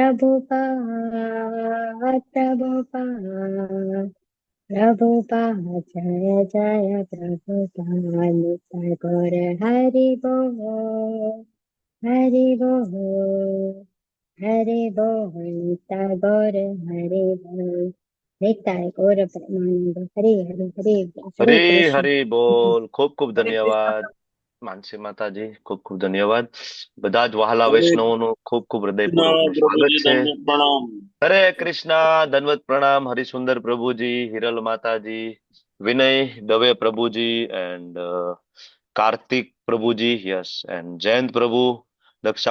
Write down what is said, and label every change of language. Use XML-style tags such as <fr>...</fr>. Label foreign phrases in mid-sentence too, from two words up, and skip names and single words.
<hi>प्रभुपाद जय जय प्रभुपाद नित्य गौर हरि बोल हरि बोल नित्य गौर हरि बोल नित्य गौर परमानंद हरि हरि हरि</hi> <gu>હરે हरे कृष्ण હરે બોલ. ખૂબ ખૂબ હરે કૃષ્ણ ધન્યવાદ માનસી માતાજી, ખૂબ ખૂબ ધન્યવાદ. બધા જ વહાલા હરે વૈષ્ણવોનું ખૂબ ખૂબ હૃદયપૂર્વકનું કૃષ્ણ સ્વાગત પ્રભુજી છે. તમને પ્રણામ. હરે કૃષ્ણા, દંડવત પ્રણામ. હરિસુંદર પ્રભુજી, હિરલ માતાજી, વિનય દવે પ્રભુજી, એન્ડ કાર્તિક પ્રભુજી, યસ, એન્ડ જયંત પ્રભુ, દક્ષા</gu>